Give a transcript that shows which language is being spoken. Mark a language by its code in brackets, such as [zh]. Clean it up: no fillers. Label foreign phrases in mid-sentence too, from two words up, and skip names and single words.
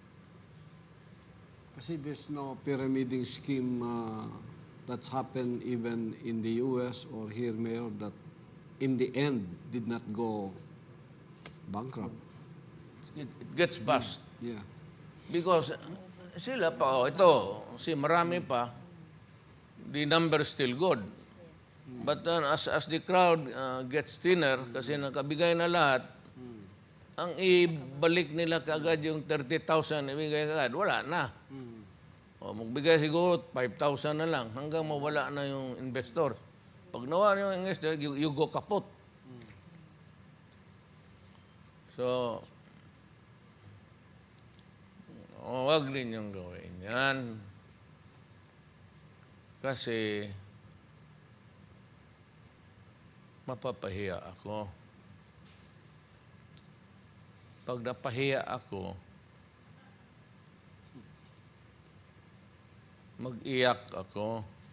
[en] Kasi there's no pyramiding scheme that's happened even in the U.S. or here, Mayor, that in the end did not go bankrupt. It gets bust. Yeah. [tl] Because sila pa, ito, marami pa, [en] the number is still good. But as the crowd gets thinner, [tl] kasi nakabigay na lahat, ang ibalik nila kaagad yung 30,000, ibigay kaagad, wala na. O, magbigay siguro 5,000 na lang, hanggang mawala na yung investor. Pag nawala yung investor, [en] you go kaput. So, [tl] huwag ninyong gawin yan. Kasi, mapapahiya ako. Pag napahiya ako, mag-iyak ako.